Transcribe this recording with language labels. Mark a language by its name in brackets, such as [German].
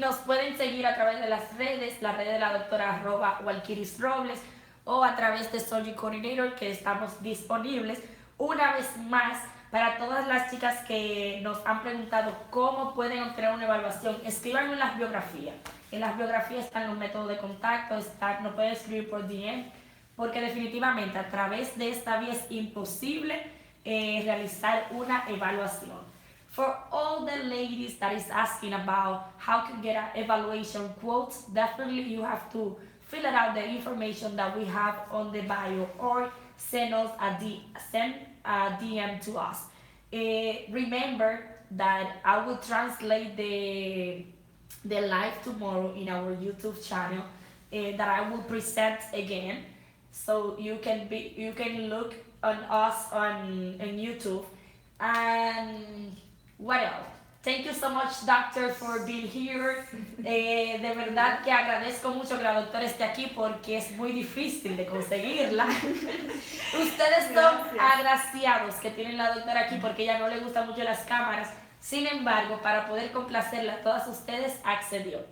[Spanish] Nos pueden seguir a través de las redes, la red de la doctora @Walkiris Robles o a través de Surgery Coordinator, que estamos disponibles una vez más para todas las chicas que nos han preguntado cómo pueden obtener una evaluación. Escríbanlo en las biografías. En las biografías están los métodos de contacto, nos pueden escribir por DM, porque definitivamente a través de esta vía es imposible realizar una evaluación. [English] For all the ladies that is asking about how to get an evaluation quotes, definitely you have to fill out the information that we have on the bio or send a DM to us. Remember that I will translate the live tomorrow in our YouTube channel that I will present again. So you can look on us on YouTube, and What else? Thank you so much, doctor, for being here. [Spanish] De verdad que agradezco mucho que la doctora esté aquí porque es muy difícil de conseguirla. Ustedes son Gracias. agraciados que tienen la doctora aquí porque ella no le gustan mucho las cámaras. Sin embargo, para poder complacerla a todas ustedes, accedió.